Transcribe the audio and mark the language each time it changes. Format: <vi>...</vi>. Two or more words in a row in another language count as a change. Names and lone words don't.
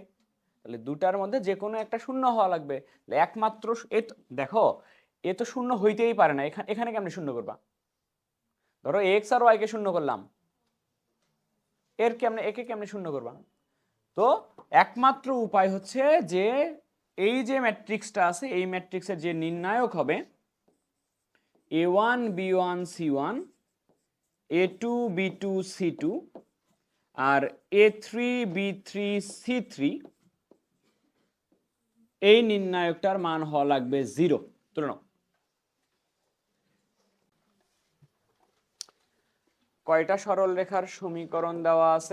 <bn>তাহলে দুটার মধ্যে যে কোনো একটা 0 হওয়া লাগবে। একমাত্র দেখো, এ তো 0 হইতেই পারে না, এখানে কেমনে 0 করবা? ধরো এক্স আর ওয়াই কে 0 করলাম, একে কেমনে 0 করবা? তো একমাত্র উপায় হচ্ছে যে এই যে ম্যাট্রিক্সটা আছে, এই ম্যাট্রিক্সের যে নির্ণায়ক হবে a1 b1 c1 a2 b2 c2 আর a3 b3 c3, এই নির্ণায়কটার মান হওয়া লাগবে 0। তুলে নাও। কয়টা সরল রেখার সমীকরণ দেওয়া আছে?</bn>